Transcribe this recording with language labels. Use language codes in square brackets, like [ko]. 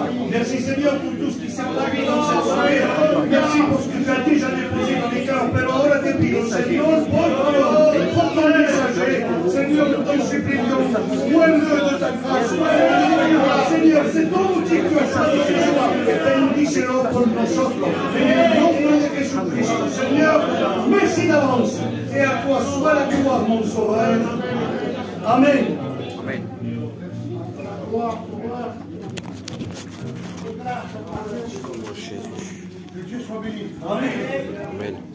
[fr] Merci Seigneur pour tout ce qui s'est produit dans cette soirée. Merci pour ce que tu as déjà déposé dans les cœurs. [es] Pero ahora te pido, [fr] Seigneur, por ton messager, Seigneur, nous t'en supplions, muévele de ta grâce. Seigneur, c'est ton outil que tu as choisi ce soir. [es] Bendícelo por nosotros. En el nombre de Jesucristo. [fr] Seigneur, merci d'avance. Et à toi soit la gloire, mon sauveur. Amen. Amen. Que Dieu soit béni. Amen. Amen.